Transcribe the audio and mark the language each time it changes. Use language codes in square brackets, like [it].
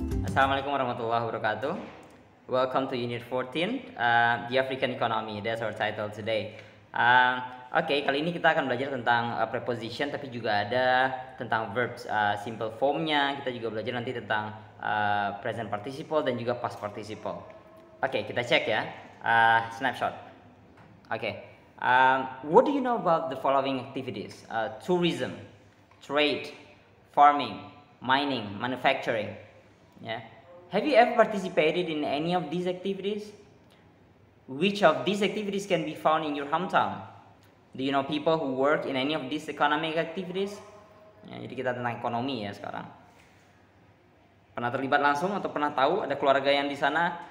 [en] Assalamualaikum warahmatullahi wabarakatuh. Welcome to Unit 14, The African Economy. That's our title today. [id] Oke, kali ini kita akan belajar tentang preposition, tapi juga ada tentang verbs, simple formnya. Kita juga belajar nanti tentang present participle dan juga past participle. Oke, kita cek ya. Snapshot. Oke. [en] What do you know about the following activities? Tourism, trade, farming, mining, manufacturing. Yeah. Have you ever participated in any of these activities? Which of these activities can be found in your hometown? Do you know people who work in any of these economic activities? [id] Ya, jadi kita tentang ekonomi ya sekarang. Pernah terlibat langsung atau pernah tahu ada keluarga yang di sana?